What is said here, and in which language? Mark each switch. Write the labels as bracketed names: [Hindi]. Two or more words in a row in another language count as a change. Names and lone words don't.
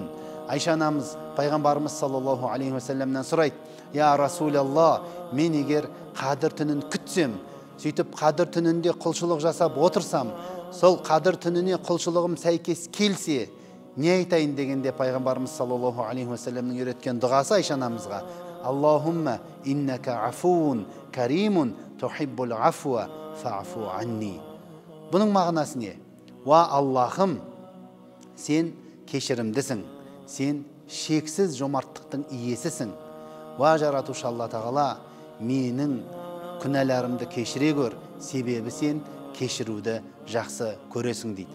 [Kazakh] Айша анамыз пайғамбарымыз [Arabic] صلى الله عليه وسلم [Kazakh] сұрайды: [Arabic] يا رسول الله, [Kazakh] мен егер Қадір түнін күтсем, сөйтіп Қадір түнінде құлшылық жасап отырсам, сол Қадір түніне құлшылығым сәйкес келсе, не айтайын дегенде пайғамбарымыз [Arabic] صلى الله عليه وسلم [Kazakh] үйреткен дұғасы Айша анамызға: [Arabic] اللهم إنك عفو كريم تحب العفو فاعف عني. [Kazakh] Бұның мағынасы не? Ва Аллахым, сен кешірімдісің, сен шексіз жомарттықтың иесісің. Ва жаратушы Алла Тағала, менің күнәларымды кешіре көр, себебі сен кешіруді жақсы көресің дейді.